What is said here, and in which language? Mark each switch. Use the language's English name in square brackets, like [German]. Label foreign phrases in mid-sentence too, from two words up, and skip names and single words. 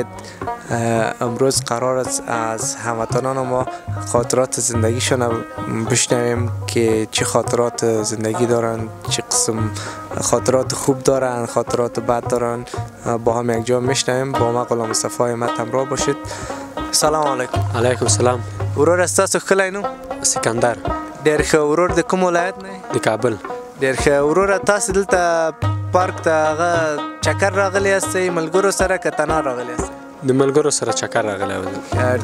[Persian] امروز قرار است از هموطنان ما خاطرات زندگیشون بشنویم که چه خاطرات زندگی دارن، چه قسم خاطرات خوب دارن، خاطرات بد دارن. با هم یک جا میشنویم. با ما غلام مصطفی احمد همراه باشید. [Arabic] سلام علیکم. علیکم السلام. [Pashto] ورور استاسو کلی نو؟ سکندر. ډیر ښه. ورور د کوم ولایت نه؟ د کابل. ډیر ښه. وروره تاسو دلته پارک ته هغه چکر راغلی یاستئ ملګرو سره که تنها راغلی یاستئ؟ د ملګرو سره چکر راغلی و.